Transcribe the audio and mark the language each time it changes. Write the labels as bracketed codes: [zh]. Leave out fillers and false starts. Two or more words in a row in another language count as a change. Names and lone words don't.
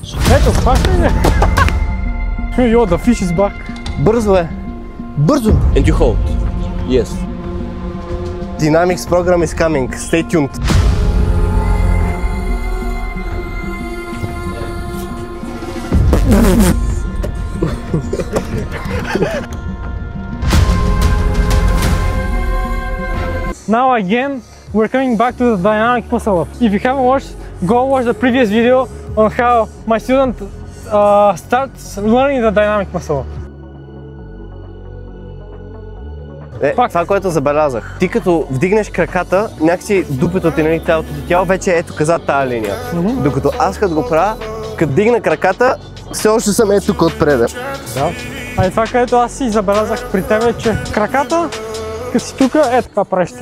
[bg] Ето, хващай ли? Йо, [en] the fish is back. [bg] Бързо е. Бързо. [en] And you hold. Yes. Dynamics program is coming. Stay tuned. Now again, we're coming back to the dynamic muscle up. If you haven't watched, go watch the previous video on how my student starts learning the dynamic muscle up. [bg] Това, което забелязах. Ти като вдигнеш краката, някакси дупето ти, нали, цялото ти тяло вече ето каза тази линия. Докато аз като го правя, като дигна краката, все още съм ето тук отпреда. Да. А и това, където аз си забелязах при тебе, е, че краката, като си тук, е така правиш тя.